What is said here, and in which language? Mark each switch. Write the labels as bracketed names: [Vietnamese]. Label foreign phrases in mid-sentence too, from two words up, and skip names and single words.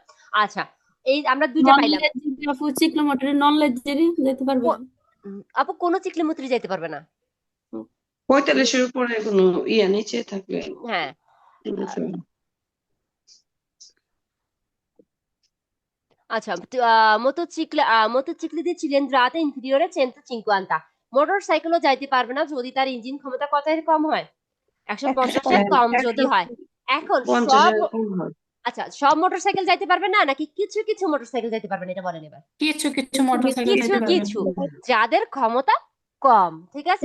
[Bangla] আচ্ছা, এই আমরা দুইটা নন পাইলাম। লেজারি আপু, চিকলোমোটরে নন লেজারি যেতে পারবে? আপু কোনো চিকলিমুত্রি যাইতে পারবে না। 45-এর উপরে কোনো নিচে থাকলে হ্যাঁ, আচ্ছা, [Italian] motocicli di cilindrata inferiore 150, [Bangla] মোটর সাইকেলও যাইতে পারবে না যদি তার ইঞ্জিন ক্ষমতা কতের কম হয়, 150-এর কম যদি হয়। এখন 50 সব, কম হয়। আচ্ছা সব মোটরসাইকেল যাইতে পারবে না নাকি কিছু কিছু মোটরসাইকেল যাইতে পারবে না, এটা বলেন এবার। কিছু কিছু মোটরসাইকেল কিছু যেতে পারবে। কিছু যাদের ক্ষমতা কম, ঠিক আছে?